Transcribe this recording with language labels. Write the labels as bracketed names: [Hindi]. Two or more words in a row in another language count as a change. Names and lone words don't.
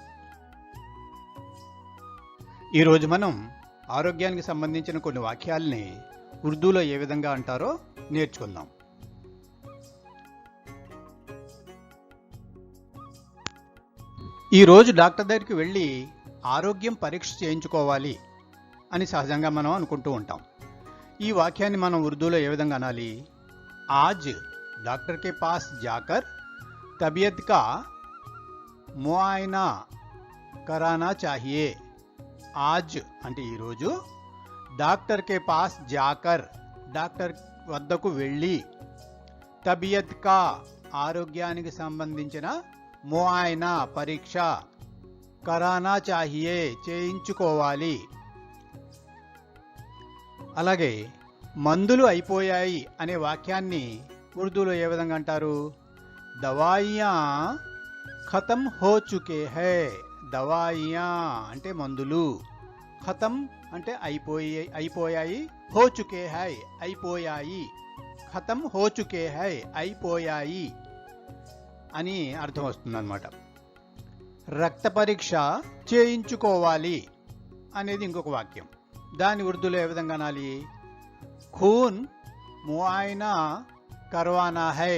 [Telugu] ఈరోజు మనం ఆరోగ్యానికి సంబంధించిన కొన్ని వాక్యాలని ఉర్దూలో ఏ విధంగా అంటారో నేర్చుకుందాం. ఈరోజు డాక్టర్ దగ్గరికి వెళ్ళి ఆరోగ్యం పరీక్ష చేయించుకోవాలి అని సహజంగా మనం అనుకుంటూ ఉంటాం. ఈ వాక్యాన్ని మనం ఉర్దూలో ఏ విధంగా అనాలి? [Urdu] آج ڈاکٹر کے پاس جا کر طبیعت کا معائنہ کرانا چاہیے. [Telugu] आज అంటే ఈరోజు [Urdu] ڈاکٹر کے پاس جا کر [Telugu] డాక్టర్ వద్దకు వెళ్ళి [Urdu] طبیعت کا [Telugu] ఆరోగ్యానికి సంబంధించిన ముఆయనా పరీక్ష [Urdu] کرانا چاہیے [Telugu] చేయించుకోవాలి. అలాగే మందులు అయిపోయాయి అనే వాక్యాన్ని ఉర్దూలో ఏ విధంగా అంటారు? [Urdu] دوائیاں ختم ہو چکے ہیں. [Telugu] దవాయియా అంటే మందులు, ఖతం అంటే అయిపోయాయి, [Urdu] ہو چکے ہیں [Telugu] అయిపోయాయి, [Urdu] ختم ہو چکے ہیں [Telugu] అయిపోయాయి అని అర్థం వస్తుందన్నమాట. రక్త పరీక్ష చేయించుకోవాలి అనేది ఇంకొక వాక్యం. దాని ఉర్దూలో ఏ విధంగా అనాలి? [Urdu] خون معائنہ کروانا ہے.